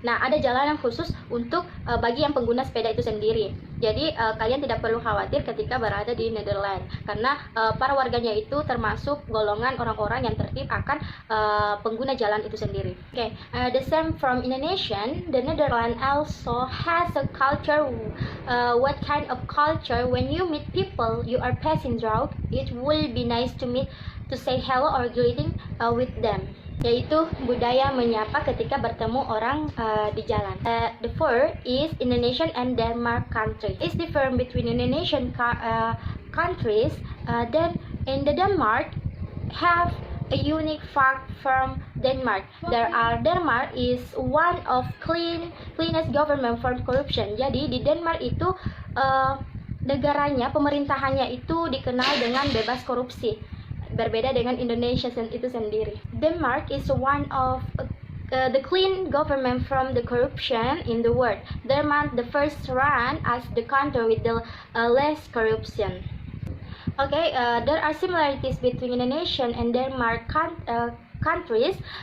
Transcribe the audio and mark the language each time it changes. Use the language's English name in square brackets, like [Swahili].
[Indonesian] Nah, ada jalanan khusus untuk bagi yang pengguna sepeda itu sendiri. Jadi kalian tidak perlu khawatir ketika berada di Netherlands, karena para warganya itu termasuk golongan orang-orang yang tertib akan pengguna jalan itu sendiri. [English] Okay, the same from Indonesian, the Netherlands also has a culture. What kind of culture? When you meet people you are passing through, it will be nice to say hello or greeting with them, [Indonesian] yaitu budaya menyapa ketika bertemu orang di jalan. [English] The fourth is Indonesian and Denmark country. It's different between Indonesian countries. Then in the Denmark have a unique fact from Denmark. Denmark is one of cleanest government from corruption. [Indonesian] Jadi di Denmark itu negaranya, pemerintahannya itu dikenal dengan bebas korupsi. Berbeda dengan Indonesia itu sendiri. [English] Denmark is one of the clean government from the corruption in the world. Denmark the first run as the country with the less corruption. Okay, there are similarities between Indonesian and Denmark countries.